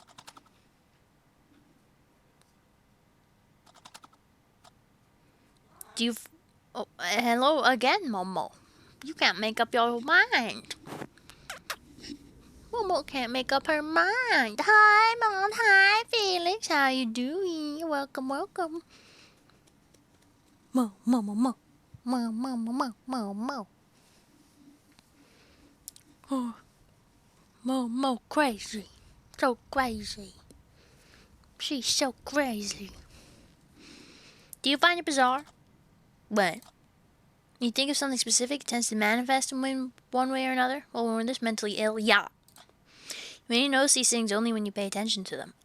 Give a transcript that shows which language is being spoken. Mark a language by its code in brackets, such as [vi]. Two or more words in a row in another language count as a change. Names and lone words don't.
[en] Do you... Oh, hello again, Momo. You can't make up your mind. Momo can't make up her mind. Hi, Mom. Hi, Felix. How you doing? Welcome, welcome. Mo, mo, mo, mo. Mo, mo, mo, mo, mo, mo. Oh, Mo crazy. So crazy. She's so crazy. Do you find it bizarre? What? When you think of something specific, it tends to manifest in one way or another? Well, when we're this mentally ill, yeah. You may notice these things only when you pay attention to them.